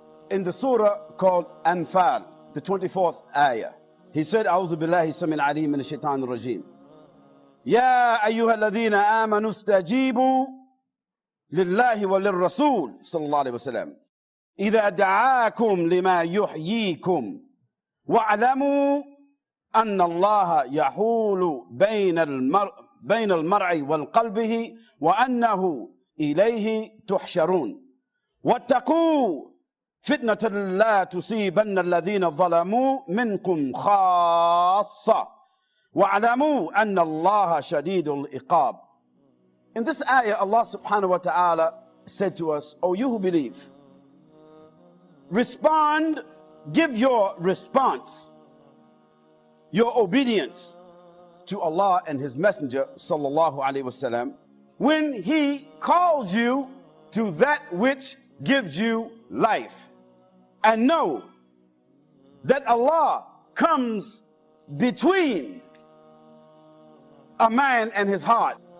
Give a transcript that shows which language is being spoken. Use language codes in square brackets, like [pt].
[en] in the surah called Anfal, the 24th ayah. [ar] He said, أعوذ بالله السميع العليم من الشيطان الرجيم. يا أيها الذين آمنوا استجيبوا لله وللرسول صلى الله عليه وسلم إذا دعاكم لما يحييكم واعلموا أن الله يحول بين المرء وقلبه وأنه إليه تحشرون واتقوا فتنة لا تصيبن الذين ظلموا منكم خاصة واعلموا أن الله شديد العقاب. [en] In this ayah, Allah subhanahu wa ta'ala said to us, O you who believe, respond, give your response, your obedience to Allah and His Messenger sallallahu alaihi wasallam when He calls you to that which gives you life, and know that Allah comes between a man and his heart.